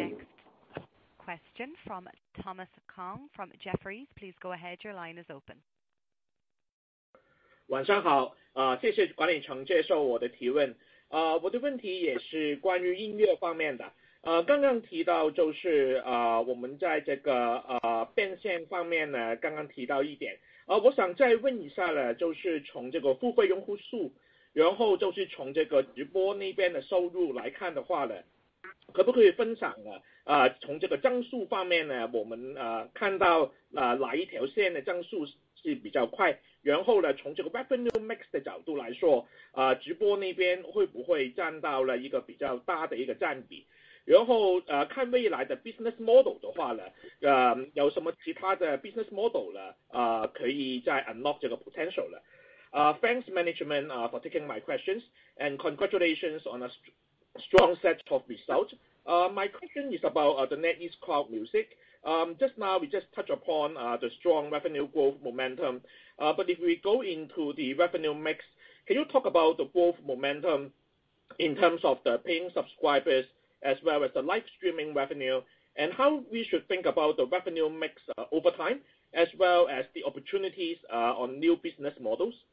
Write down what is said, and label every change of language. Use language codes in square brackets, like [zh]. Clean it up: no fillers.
[en] next question from Thomas Kong from Jefferies. Please go ahead. Your line is open. [zh] 晚上好，谢谢管理层接受我的提问。我的问题也是关于音乐方面的。刚刚提到就是我们在这个变现方面呢，刚刚提到一点。我想再问一下呢，就是从这个付费用户数，然后就是从这个直播那边的收入来看的话呢，可不可以分享呢？从这个增速方面呢，我们看到哪一条线的增速是比较快？然后呢，从这个 revenue mix 的角度来说，直播那边会不会占到了一个比较大的一个占比？然后看未来的 business model 的话呢，有什么其他的 business model 呢？可以再 unlock 这个 potential 呢？ [en] Thanks management for taking my questions and congratulations on a strong set of results. My question is about the NetEase Cloud Music. Just now we just touched upon the strong revenue growth momentum, but if we go into the revenue mix, can you talk about the growth momentum in terms of the paying subscribers as well as the live streaming revenue, and how we should think about the revenue mix over time, as well as the opportunities on new business models?